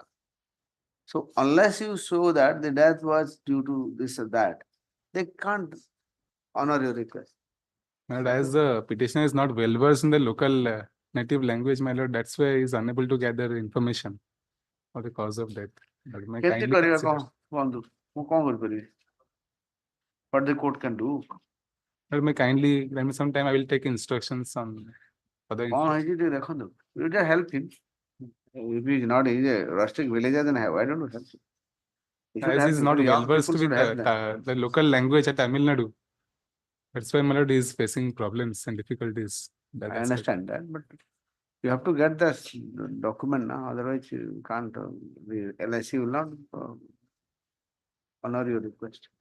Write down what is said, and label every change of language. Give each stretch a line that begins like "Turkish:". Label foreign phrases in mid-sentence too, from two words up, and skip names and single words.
English: So unless you show that the death was due to this or that, they can't honor your request. My lord, as the petitioner is not well versed in the local native language, my lord, that's why he is unable to gather information or the cause of death. But may
Odia: କେମିତି
English: kindly
Odia: କରିବା
English: consider,
Odia: କୁହନ୍ତୁ ମୁଁ କଣ କରିପାରିବି?
English: What the court can do? Lord, may kindly grant me some time, I will take instructions on other.
Odia: କଣ ହେଇଛି ଟିକେ ଦେଖନ୍ତୁ?
English: You just help him. If he is not he is a rustic villager, then why don't you help him? You should As help he is him. not well Young versed people with should help them. the local language at Tamil Nadu. That's why, my lord, he is facing problems and difficulties. That I aspect. understand that, but you have to get the document now, otherwise you can't, the LIC will not honor your request.